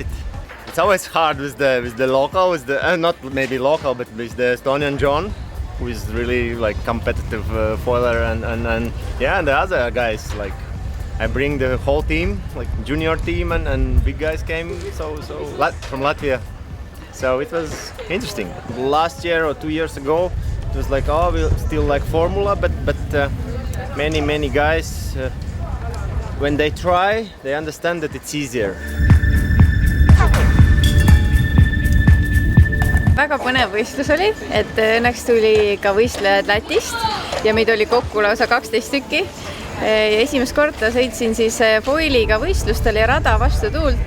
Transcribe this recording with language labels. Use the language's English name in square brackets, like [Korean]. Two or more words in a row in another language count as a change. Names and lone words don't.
[English] It's always hard with the local, with the not maybe local, but with the Estonian John, who is really like competitive foiler, and yeah, and the other guys like I bring the whole team, like junior team, and big guys came from Latvia. So it was interesting. Last year or 2 years ago. It was like, oh, we still like formula, but many guys, when they try, they understand that it's easier. [Estonian] Väga põnev võistlus oli, et õnneks tuli ka võistlejad Lätist ja meid oli kokku lausa 12 tükki. Ja esimest korda sõitsin siis foiliga võistlustele ja rada vastu tuult.